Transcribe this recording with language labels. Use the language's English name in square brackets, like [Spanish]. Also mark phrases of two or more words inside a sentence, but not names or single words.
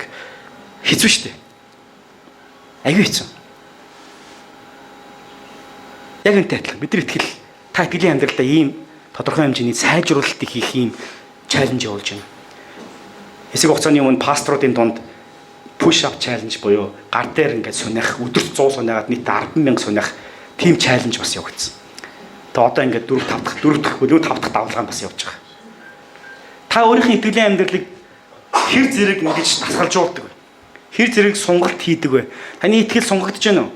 [Mongolian] Хэцүү штэ. Аюу хэцүү. Яг энэтэй адилхан бидний та итгэлийн амьдралдаа ийм тодорхой хэмжээний сайжруулалтыг хийх ийм чаленж явуулж байна. Хэсэг хугацааны өмнө пасторуудын дунд [English] push up challenge [Mongolian] буюу гар дээр ингээд сунах, өдөрт 100 сунаад нийт 10,000 сунах тийм чаленж бас явагдсан. Тэгээ одоо ингээд 4 дахь давлгаан бас явж байгаа. Та өөрийнхөө итгэлийн амьдралыг хэр зэрэг ингэж тасгалжуулдаг вэ? Хэр зэрэг сунгалт хийдэг вэ? Таны итгэл сунгагдж байна уу?